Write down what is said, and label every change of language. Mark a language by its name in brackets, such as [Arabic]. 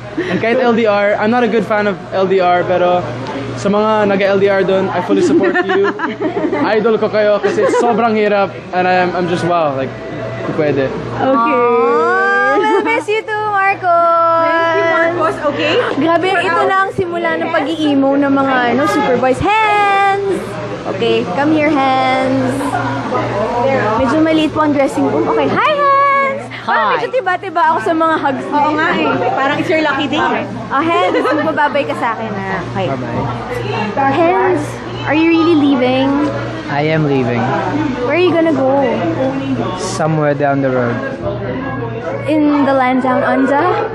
[English] And kahit LDR, I'm not a good fan of LDR, [Filipino] pero sa mga naga-LDR dun, [English] I fully support you. [Filipino] Idol ko kayo kasi it's sobrang hirap [English] and I'm just wow, like, [Filipino] pwede. [English] Okay. We'll miss you too, Marcos. Thank you, Marcos. Okay? [Filipino] Grabe, ito na ang simula ng pag-i-emo ng mga Superboys. [English] Hands! Okay, come here, hands. [Filipino] Medyo maliit po ang dressing room. Okay, hi, hands! Parang medyo tiba-tiba ako sa mga hugs. Oo nga eh. [English] Parang it's your lucky day. [Filipino] Oh, hands, magbababay ka sa akin na. Okay. [English] Hands, are you really leaving? I am leaving. Where are you gonna go? Somewhere down the road. In the land down under?